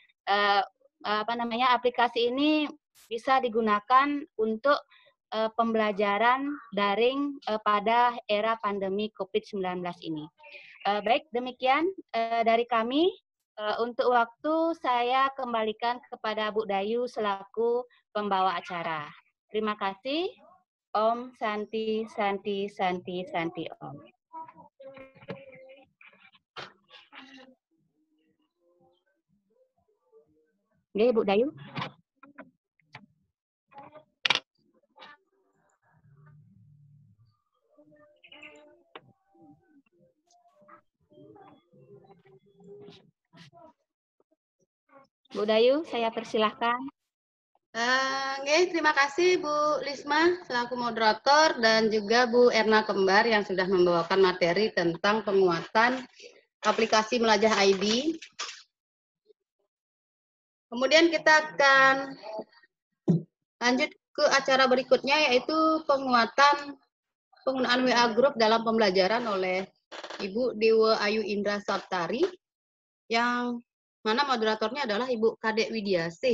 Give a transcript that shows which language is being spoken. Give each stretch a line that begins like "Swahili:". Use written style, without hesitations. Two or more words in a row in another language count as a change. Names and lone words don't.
Indonesian: aplikasi ini bisa digunakan untuk pembelajaran daring pada era pandemi COVID-19 ini. Baik, demikian dari kami. Untuk waktu saya kembalikan kepada Bu Dayu selaku pembawa acara. Terima kasih.
Sanskrit: Om Santi Santi Santi Santi Om.
Indonesian: Oke, Bu Dayu. Bu Dayu, saya persilahkan. Terima kasih Bu Lisma selaku moderator dan juga Bu Erna Kembar yang sudah membawakan materi tentang penguatan aplikasi Melajah ID. Kemudian kita akan lanjut ke acara berikutnya, yaitu penguatan penggunaan WA Group dalam pembelajaran oleh Ibu Dewa Ayu Indra Saptari, yang mana moderatornya adalah Ibu Kadek Widiasih.